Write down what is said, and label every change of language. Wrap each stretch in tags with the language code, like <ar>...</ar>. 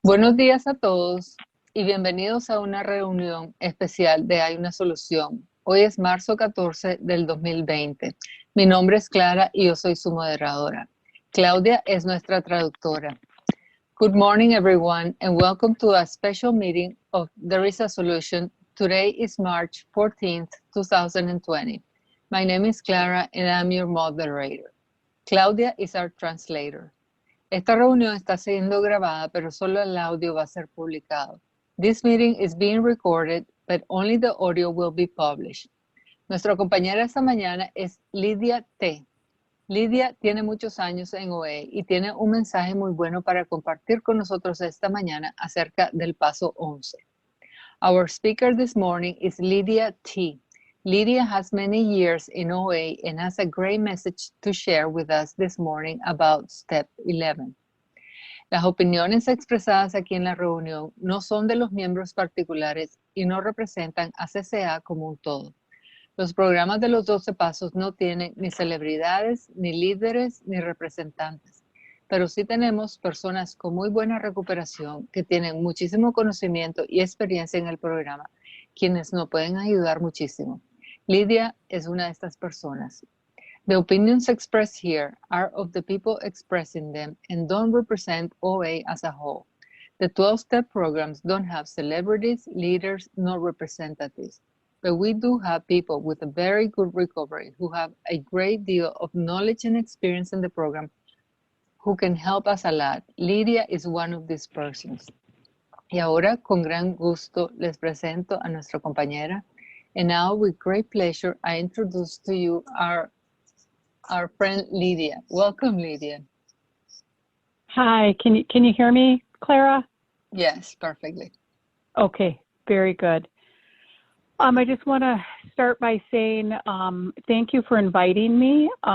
<es>Buenos días a todos y bienvenidos a una reunión especial de Hay una Solución. Hoy es marzo 14 del 2020. Mi nombre es Clara y yo soy su moderadora. Claudia es nuestra traductora.</es> <en>Good morning, everyone, and welcome to a special meeting of There is a Solution. Today is March 14th, 2020. My name is Clara and I'm your moderator. Claudia is our translator.</en> <es>Esta reunión está siendo grabada, pero solo el audio va a ser publicado.</es> <en>This meeting is being recorded, but only the audio will be published.</en> <es>Nuestra compañera esta mañana es Lydia T. Lydia tiene muchos años en OA y tiene un mensaje muy bueno para compartir con nosotros esta mañana acerca del paso 11.</es> <en>Our speaker this morning is Lydia T. Lydia has many years in OA and has a great message to share with us this morning about Step 11.</en> <es>Las opiniones expresadas aquí en la reunión no son de los miembros particulares y no representan a CCA como un todo. Los programas de los 12 pasos no tienen ni celebridades, ni líderes, ni representantes, pero sí tenemos personas con muy buena recuperación que tienen muchísimo conocimiento y experiencia en el programa, quienes nos pueden ayudar muchísimo. Lydia es una de estas personas.</es> <en>The opinions expressed here are of the people expressing them and don't represent OA as a whole. The 12-step programs don't have celebrities, leaders, nor representatives, but we do have people with a very good recovery who have a great deal of knowledge and experience in the program who can help us a lot. Lydia is one of these persons.</en> <es>Y ahora, con gran gusto, les presento a nuestra compañera.</es> <en>And now, with great pleasure, I introduce to you our friend Lydia. Welcome, Lydia. Hi, can you hear me, Clara? Yes, perfectly. Okay, very good. I just want to start by saying thank you for inviting me.</en>